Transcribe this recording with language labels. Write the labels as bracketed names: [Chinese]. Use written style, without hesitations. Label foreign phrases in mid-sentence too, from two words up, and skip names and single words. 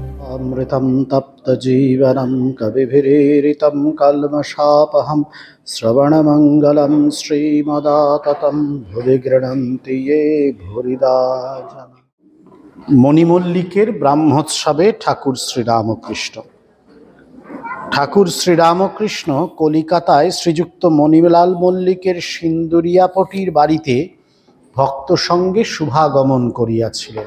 [Sanskrit] अमृतं तप्तजीवनं कविभिरीरितं कल्मषापहं श्रवणमङ्गलं श्रीमदाततं भुवि गृह्णन्ति ये भूरिदा जना। [Bangla] মণিমল্লিকের ব্রাহ্মোৎসবে ঠাকুর শ্রীরামকৃষ্ণ। ঠাকুর শ্রীরামকৃষ্ণ কলিকাতায় শ্রীযুক্ত মণিলাল মল্লিকের সিন্দুরিয়াপটির বাড়িতে ভক্ত সঙ্গে শুভাগমন করিয়াছিলেন।